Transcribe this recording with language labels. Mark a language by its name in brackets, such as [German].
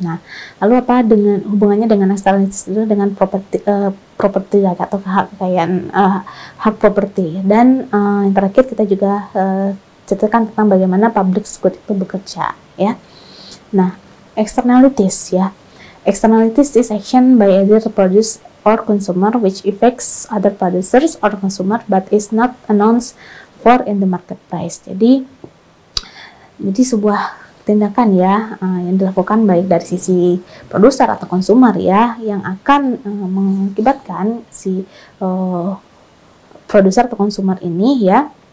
[Indonesian] Nah, lalu apa dengan hubungannya dengan externalities itu dengan properti atau kekayaan hak properti, dan yang terakhir kita juga ceritakan tentang bagaimana public good itu bekerja ya. Nah, externalities ya. [English] Externalities is action by either producer or consumer which affects other producers or consumer but is not announced for in the market price. [Indonesian] Jadi sebuah tindakan ya yang dilakukan baik dari sisi produser atau konsumer ya yang akan mengakibatkan si produser atau konsumer ini ya